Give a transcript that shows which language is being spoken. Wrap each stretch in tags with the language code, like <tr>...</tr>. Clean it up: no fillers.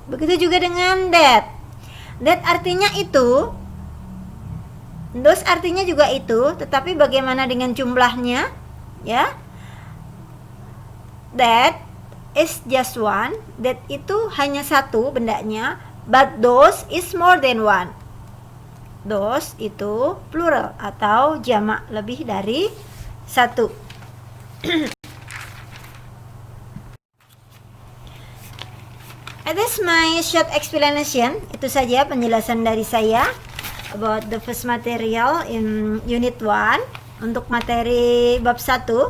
<id>Begitu juga dengan that. That artinya itu, those artinya juga itu, tetapi bagaimana dengan jumlahnya? Ya.</id> <en>That is just one.</en> <id>That itu hanya satu bendanya.</id> <en>But those is more than one.</en> <id>Those itu plural atau jamak lebih dari satu.</id> <en>It is my short explanation.</en> <id>Itu saja penjelasan dari saya</id> <en>about the first material in unit 1</en> <id>untuk materi bab 1.</id>